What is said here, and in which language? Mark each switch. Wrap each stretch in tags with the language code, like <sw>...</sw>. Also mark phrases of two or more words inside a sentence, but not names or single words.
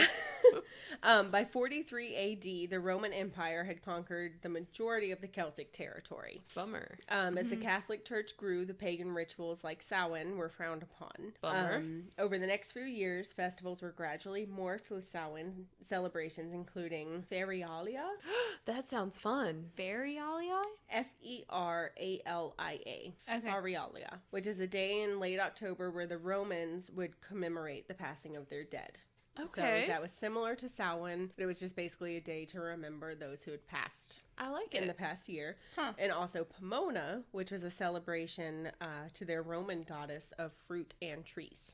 <en>By 43 AD, the Roman Empire had conquered the majority of the Celtic territory. Bummer. As the Catholic Church grew, the pagan rituals like Samhain were frowned upon. Bummer. Over the next few years, festivals were gradually morphed with Samhain celebrations, including Ferialia, That sounds fun. Ferialia? Feralia, Okay. Ferialia, which is a day in late October where the Romans would commemorate the passing of their dead. Okay. So that was similar to Samhain, but it was just basically a day to remember those who had passed I like in it. the past year. Huh. And also Pomona, which was a celebration to their Roman goddess of fruit and trees,</en>